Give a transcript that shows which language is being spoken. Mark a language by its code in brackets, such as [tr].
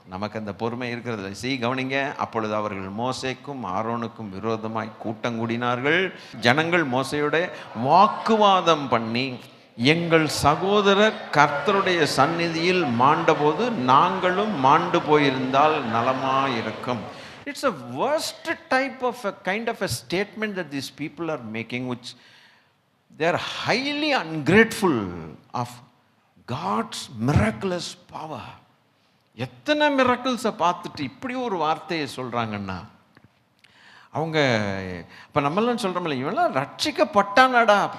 [ta] நமக்கு அந்த பொறுமை இருக்கிறது. கவனிங்க. அப்பொழுது அவர்கள் மோசேக்கும் ஆரோனுக்கும் விரோதமாய் கூட்டம் கூடினார்கள். ஜனங்கள் மோசேயோட வாக்குவாதம் பண்ணி, எங்கள் சகோதரர் கர்த்தருடைய சந்நிதியில் மாண்டபோது நாங்களும் மாண்டு போயிருந்தால் நலமாயிருக்கும். [en] It's a worst type of a kind of a statement that these people are making, which they are highly ungrateful of God's miraculous power. [ta] எத்தனை மிராக்கிள்ஸை பார்த்துட்டு இப்படி ஒரு வார்த்தையை சொல்கிறாங்கன்னா, அவங்க இப்போ நம்மளாம் சொல்கிறோம்ல, இவெல்லாம் ரட்சிக்கப்பட்டானாடா.